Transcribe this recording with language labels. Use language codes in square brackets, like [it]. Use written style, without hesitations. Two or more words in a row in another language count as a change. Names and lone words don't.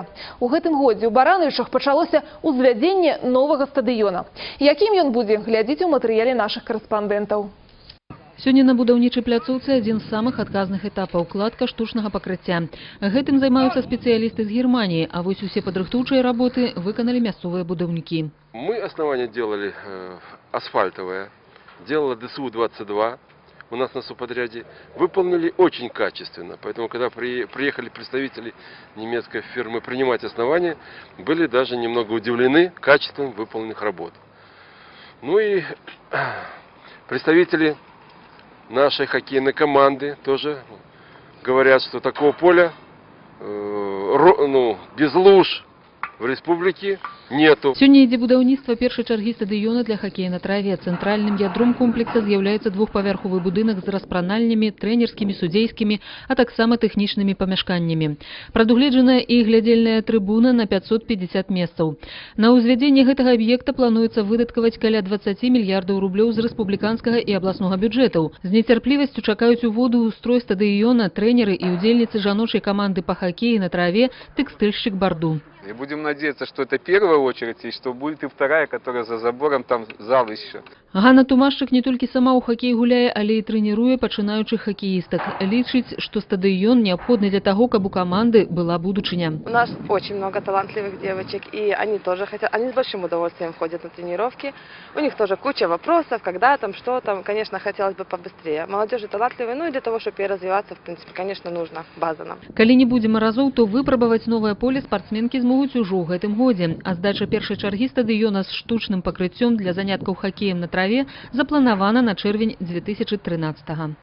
[be] У гэтым годзе у Барановічах пачалося ўзвядзенне новага стадыёна. Якім ён будзе, глядзіце ў матэрыяле нашых корэспандэнтаў. Сёння на будаўнічай пляцоўцы адзін з самых адказных этапаў – кладка штучнага пакрыцця. Гэтым займаюцца спецыялісты з Германии, а вось усе падрыхтоўчыя работы выканалі мясцовыя будаўнікі. [ru] Мы основание делали асфальтовое, делала ДСУ-22 у нас на субподряде. Выполнили очень качественно, поэтому когда приехали представители немецкой фирмы принимать основания, были даже немного удивлены качеством выполненных работ. Ну и представители нашей хоккейной команды тоже говорят, что такого поля без луж в республике нету. [be] Сёння ідзе будаўніцтва першай чаргі стадыёна для хакея на траве. Цэнтральным ядром комплекса з'яўляецца двухпавярховы будынак з распранальнямі, трэнерскімі, судзейскімі, а таксама тэхнічнымі памяшканнямі. Прадугледжаная і глядзельная трыбуна на 550 месцаў. На ўзвядзенне гэтага аб'екта плануецца выдаткаваць каля 20 мільярдаў рублёў з рэспубліканскага і абласнога бюджэтаў. З нецярплівасцю чакаюць уводу ў строй стадыёна трэнеры і удзельніцы жаночай каманды па хакеі на траве «Тэкстыльшчык Барду». [ru] И будем надеяться, что это первая очередь, и что будет и вторая, которая за забором, там зал еще. [be] Ганна Тумашчык не толькі сама ў хакей гуляе, але і трэніруе пачынаючых хакеістак. Лічыць, што стадыён неабходны для таго, каб у каманды была будучыня. [ru] У нас очень много талантливых девочек, и они тоже хотят, они с большим удовольствием ходят на тренировки. У них тоже куча вопросов, когда там, что там, конечно, хотелось бы побыстрее. Молодежи талантливые, ну и для того, чтобы ей развиваться, в принципе, конечно, нужно, база нам. [be] Калі не будзе маразоў, то выпрабаваць новае поле спартсменкі змогуць ужо ў гэтым годзе. А здача першай чаргі стадыёна з штучным пакрыццём для заняткаў хакеем на траве запланавана на чэрвень 2013-го.